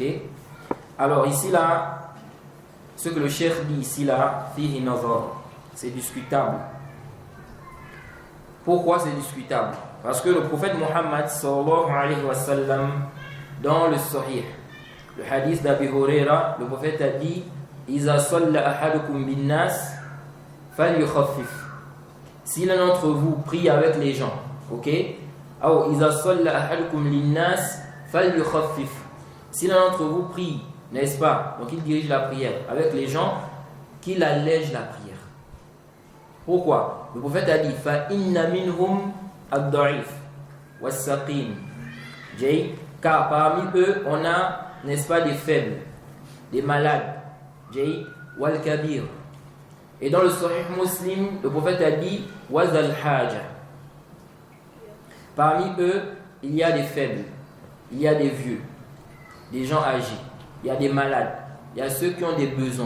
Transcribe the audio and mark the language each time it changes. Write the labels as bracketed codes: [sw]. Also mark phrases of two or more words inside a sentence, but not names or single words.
[fr] Alors ici là, ce que le cheikh dit ici là, [ar] فيه نظر, [fr] c'est discutable. Pourquoi c'est discutable? Parce que le prophète Muhammad [ar] صلى الله عليه وسلم, [fr] dans le Sahih, le hadith d'Abi Huraira, le prophète a dit [ar] إذا صلى أحدكم بالناس فليخفف. [fr] Si l'un d'entre vous prie avec les gens, ok? [ar] Ou إذا صلى أحدكم للناس فليخفف. [fr] Si l'un d'entre vous prie, n'est-ce pas? Donc il dirige la prière avec les gens, qu'il allège la prière. Pourquoi? Le prophète a dit [ar] فإن منهم الضعيف والسقيم. [fr] Car parmi eux, on a, n'est-ce pas, des faibles, des malades, wal-kabir. Et dans le Sahih Muslim, le prophète a dit [ar] وذا الحاجة. [fr] Parmi eux, il y a des faibles, il y a des vieux, des gens âgés, il y a des malades, il y a ceux qui ont des besoins.